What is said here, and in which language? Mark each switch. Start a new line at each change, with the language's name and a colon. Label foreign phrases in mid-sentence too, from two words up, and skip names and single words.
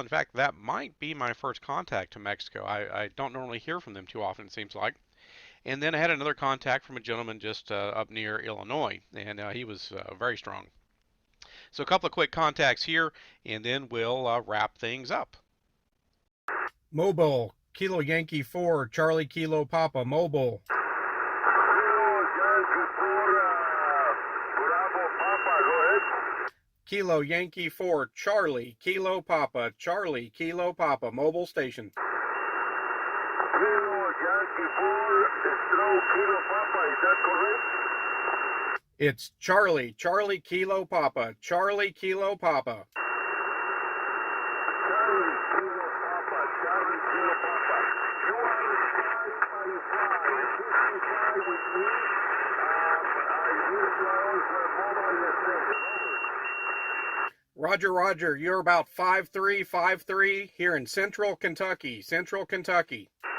English: In fact, that might be my first contact to Mexico. I don't normally hear from them too often, it seems like. And then I had another contact from a gentleman just up near Illinois, and he was very strong. So a couple of quick contacts here, and then we'll wrap things up. Mobile, Kilo Yankee 4, Charlie Kilo Papa, mobile. Kilo Yankee 4, Charlie Kilo Papa, Charlie Kilo Papa, mobile station. Kilo Papa, is that correct? It's Charlie Kilo Papa, Charlie Kilo Papa. Charlie Kilo Papa, Charlie Kilo Papa. You are in 555 with me. I use my own mobile station. Roger, Roger. You're about 5353 here in Central Kentucky, Central Kentucky.